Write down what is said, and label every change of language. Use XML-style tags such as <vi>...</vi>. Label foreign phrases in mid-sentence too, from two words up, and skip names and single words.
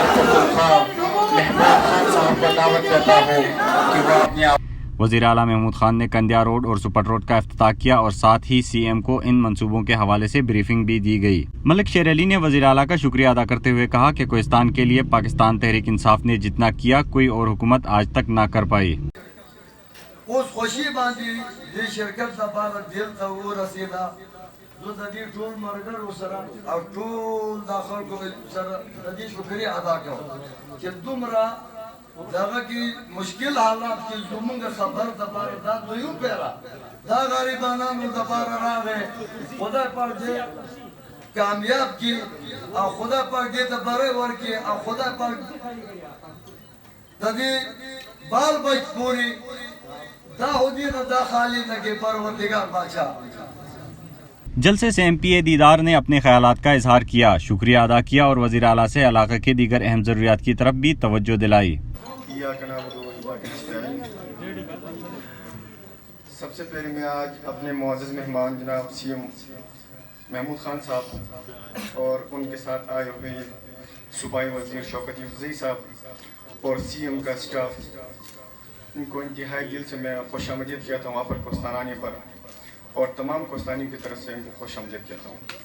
<ur>وزیر اعلیٰ محمود خان نے کندیا روڈ اور سپٹ روڈ کا افتتاح کیا اور ساتھ ہی سی ایم کو ان منصوبوں کے حوالے سے بریفنگ بھی دی گئی۔ ملک شیر علی نے وزیر اعلیٰ کا شکریہ ادا کرتے ہوئے کہا کہ کوہستان کے لیے پاکستان تحریک انصاف نے جتنا کیا کوئی اور حکومت آج تک نہ کر پائی۔</ur> <ps>اس خوشی باندې د شرکت لپاره دل ته ورسېده زه د دې ټول ملګرو سره او ټول دا خلکو سره د دې شکریه ادا کوم چې دومره دغه کې مشکل حالات کې زموږ خبر دپاره دا دویم پیره دا غریبانانو دپاره راغی خدای پاک دې کامیاب کړي او خدای پاک دې ته بری ورکړي او خدای پاک د دې بال بچ پورې</ps> <ur>جلسے سے ایم پی اے دیدار نے اپنے خیالات کا اظہار کیا، شکریہ ادا کیا اور وزیر اعلیٰ سے علاقے کے دیگر اہم ضروریات کی طرف بھی توجہ دلائی۔ سب سے پہلے میں آج اپنے معزز مہمان جناب سی ایم محمود خان صاحب اور ان کے ساتھ آئے ہوئے صوبائی وزیر شوکت یوسفزئی صاحب اور سی ایم کا اسٹاف، ان کو انتہائی دل سے میں خوش آمدید کہتا ہوں اپر کوہستان آنے پر اور تمام کوہستانیوں کی طرف سے ان کو خوش آمدید کہتا ہوں۔</ur>